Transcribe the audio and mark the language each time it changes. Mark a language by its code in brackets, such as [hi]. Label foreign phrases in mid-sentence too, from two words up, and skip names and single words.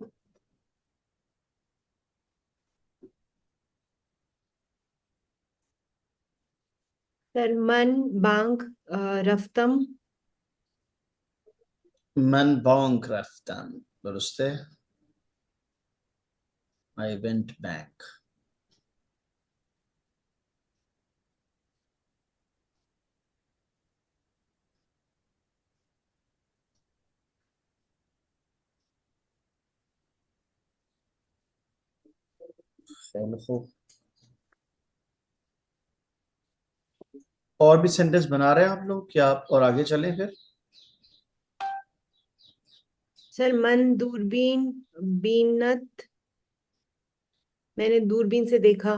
[fa] सर من بانک رفتم. من بانک رفتم، درسته. [en] I went back. [fa] خیلی خوب. [hi] और भी सेंटेंस बना रहे हैं आप लोग क्या? आप और आगे चलें फिर? [fa] सर من دوربین بینت. [hi] मैंने दूरबीन से देखा।